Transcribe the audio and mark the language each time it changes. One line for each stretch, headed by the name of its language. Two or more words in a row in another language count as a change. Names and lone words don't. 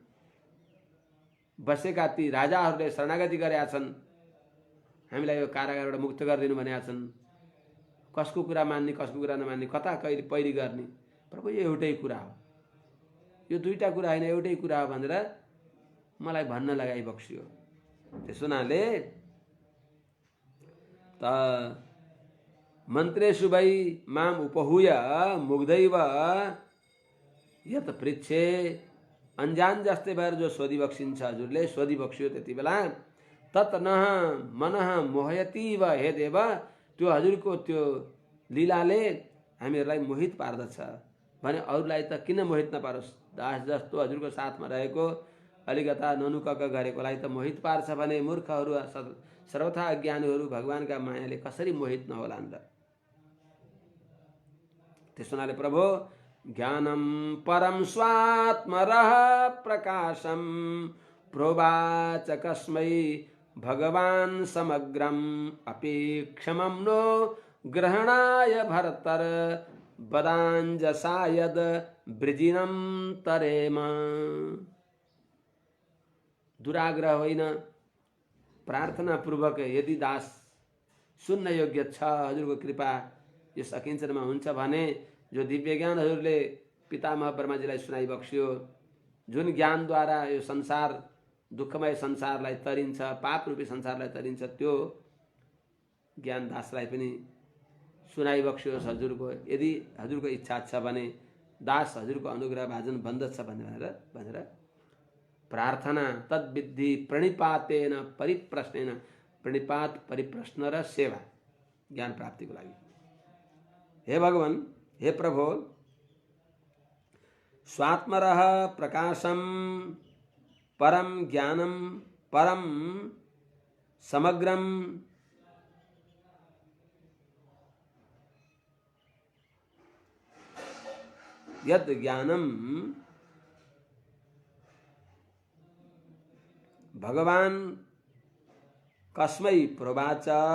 Nepali: बसेका ती राजाहरूले शरणागति गरेका छन्, हामीलाई यो कारागारबाट मुक्त गरिदिनु भनेका छन्, कसको कुरा मान्ने कसको कुरा नमान्ने, कता कहिले पहिरी गर्ने, प्रभु यो एउटै कुरा हो, यो दुईटा कुरा होइन एउटै कुरा हो भनेर मलाई भन्न लगाइबक्स्यो। त्यसो हुनाले त
Sanskrit: मन्त्रेषु वै माम उपहूय मुग्धैव यत पृच्छे,
Nepali: अनजान जस्तै भएर जो सोधिबक्सिन्छ, हजुरले सोधिबक्स्यो त्यति बेला,
Sanskrit: तत् नः मनः मोहयति व, हे देव,
Nepali: त्यो हजुरको त्यो लीलाले हामीहरूलाई मोहित पार्दछ भने अरूलाई त किन मोहित नपारोस्, दास जस्तो हजुरको साथमा रहेको अलिकता ननुकक गरेकोलाई त मोहित पार्छ भने मूर्खहरू सर्वथा अज्ञानीहरू भगवानका मायाले कसरी मोहित नहोलान् र। त्यसो हुनाले प्रभु,
Sanskrit: ज्ञानम परम स्वात्मरः प्रकाशम प्रोवाच कस्मै भगवान समग्रम अपेक्षमं नो ग्रहणाय भर्तर वदाञ्जसायद वृजिनं तरेम।
Nepali: दुराग्रह होइन, प्रार्थना पूर्वक यदि दास सुन्न योग्य छ, हजुरको कृपा यो सकिञ्चनमा हुन्छ भने जो दिव्य ज्ञान हजुरले पितामह ब्रह्माजीलाई सुनाइबक्स्यो, जुन ज्ञानद्वारा यो संसार दुःखमय संसारलाई तरिन्छ, पाप रूपी संसारलाई तरिन्छ, त्यो ज्ञान दासलाई पनि सुनाइबक्स्योस् हजुरको। यदि हजुरको इच्छा छ भने दास हजुरको अनुग्रह भाजन बन्दछ भनेर प्रार्थना
Sanskrit: तद्विधि प्रणिपातेन परिप्रश्नेन,
Nepali: प्रणिपात परिप्रश्न र सेवा ज्ञान प्राप्तिको लागि। हे भगवान, हे प्रभु,
Sanskrit: स्वात्मरः प्रकाशम परम ज्ञानम परम समग्रम यद ज्ञानम भगवान कस्मै प्रोवाच